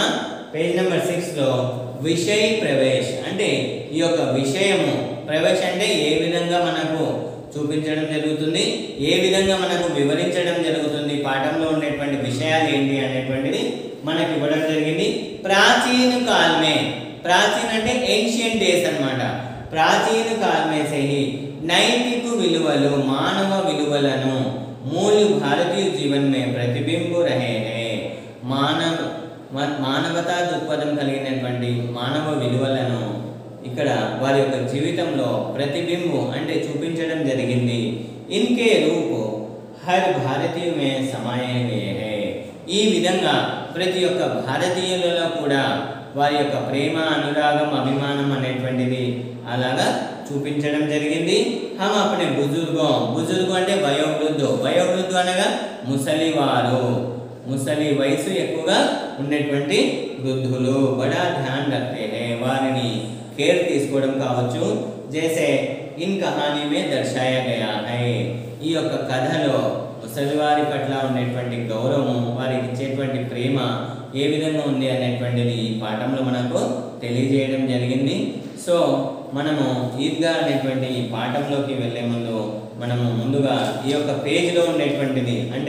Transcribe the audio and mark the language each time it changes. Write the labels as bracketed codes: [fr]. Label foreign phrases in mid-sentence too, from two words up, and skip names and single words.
[te] పేజ్ నెంబర్ 6లో విషయ ప్రవేశ్ అంటే ఈ యొక్క విషయము, ప్రవేశ్ అంటే ఏ విధంగా మనకు చూపించడం జరుగుతుంది, ఏ విధంగా మనకు వివరించడం జరుగుతుంది, పాఠంలో ఉండేటువంటి విషయాలు ఏంటి అనేటువంటిది మనకి ఇవ్వడం జరిగింది. ప్రాచీన కాలమే, ప్రాచీన అంటే [en] ancient days [te] అన్నమాట. [hi] प्राचीन कालमे से ही [te] నైతిక విలువలు, మానవ విలువలను [hi] मूल्य भारतीय जीवन में प्रतिबिंब रहे हैं. [te] మానవతా దృక్పథం కలిగినటువంటి మానవ విలువలను ఇక్కడ వారి యొక్క జీవితంలో ప్రతిబింబు అంటే చూపించడం జరిగింది. [hi] इनके रूप हर भारतीय में समाए हुए हैं. [te] ఈ విధంగా ప్రతి ఒక్క భారతీయులలో కూడా వారి యొక్క ప్రేమ, అనురాగం, అభిమానం అనేటువంటిది అలాగా చూపించడం జరిగింది. [hi] हम अपने बुजुर्गों, [te] బుజుర్గు అంటే వయోవృద్ధు, వయోవృద్ధు అనగా ముసలివారు, ముసలి వయసు ఎక్కువగా ఉన్నటువంటి వృద్ధులు, [hi] बड़ा ध्यान रखते हैं, [te] వారిని కేర్ తీసుకోవడం కావచ్చు. [hi] जैसे इन कहानी में दर्शाया गया है. [te] ఈ యొక్క కథలో ముసలివారి పట్ల ఉండేటువంటి గౌరవం, వారికి ఇచ్చేటువంటి ప్రేమ ఏ విధంగా ఉంది అనేటువంటిది ఈ పాఠంలో మనకు తెలియజేయడం జరిగింది. సో మనము ఈద్గా అనేటువంటి ఈ పాఠంలోకి వెళ్ళే ముందు మనము ముందుగా ఈ యొక్క పేజ్లో ఉండేటువంటిది అంటే